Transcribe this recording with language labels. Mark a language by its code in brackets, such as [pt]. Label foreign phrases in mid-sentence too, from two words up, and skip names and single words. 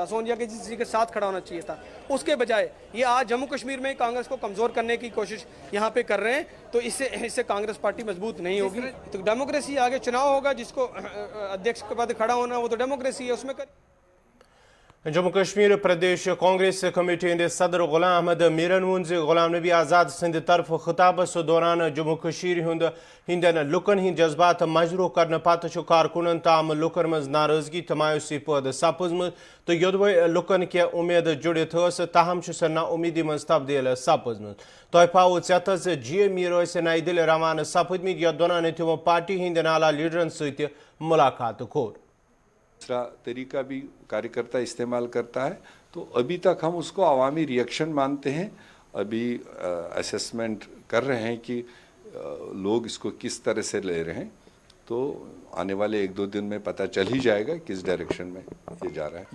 [hi] सोनिया के जी के साथ खड़ा होना चाहिए था। उसके बजाय ये आज जम्मू कश्मीर में कांग्रेस को कमज़ोर करने की कोशिश यहाँ पे कर रहे हैं। तो इससे कांग्रेस पार्टी मजबूत नहीं होगी। तो डेमोक्रेसी, आगे चुनाव होगा, जिसको अध्यक्ष के पद खड़ा होना वो तो डेमोक्रेसी है, उसमें [ks] जम्मू कश्मीर प्रदेश कांग्रेस कमेटी हंद सदर गुलाम अहमद मीरन वोन गुलाम नबी आज़ाद सद तरफ खिताबस दौरान जम्मू कश्मीर हंदन लुकन हंद जज्बात मजरू करने पत कारकुनन ताम लुकन मज नाराजगी तो मायूसी पद सपजम तो योदवे लुकन के उम्मीद जुड़ित ताहम सह नाउमीदी मज तब्दील सपजम तोहफाओ चेतस जी मीर नई दिल्ली रवाना सपदमित यथ दौरान तमो पार्टी हंद आला लीडरन सत मुलाकात कोर। [hi] दूसरा तरीका भी कार्यकर्ता इस्तेमाल करता है, तो अभी तक हम उसको अवामी रिएक्शन मानते हैं। अभी असेसमेंट कर रहे हैं कि लोग इसको किस तरह से ले रहे हैं, तो आने वाले 1-2 दिन में पता चल ही जाएगा किस डायरेक्शन में ये जा रहा है।